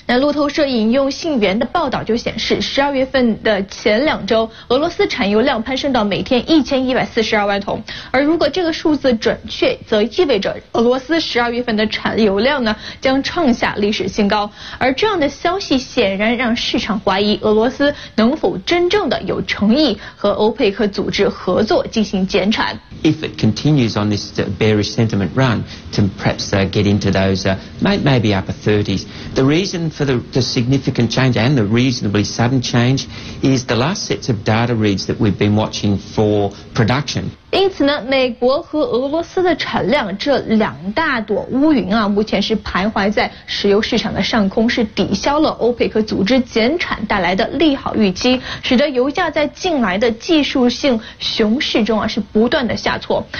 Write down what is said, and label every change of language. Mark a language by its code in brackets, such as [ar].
[zh] 那路透社引用信源的报道就显示，12月份的前两周，俄罗斯产油量攀升到每天1142万桶，而如果这个数字准确，则意味着俄罗斯12月份的产油量呢将创下历史新高。而这样的消息显然让市场怀疑俄罗斯能否真正的有诚意和欧佩克组织合作进行减产。 [en] If it continues on this bearish sentiment run, to perhaps get into those maybe upper 30s. The reason for the significant change and the reasonably sudden change is the last sets of data reads that we've been watching for production. [zh] 因此呢，美国和俄罗斯的产量这两大朵乌云啊，目前是徘徊在石油市场的上空，是抵消了欧佩克组织减产带来的利好预期，使得油价在近来的技术性熊市中啊是不断的下挫。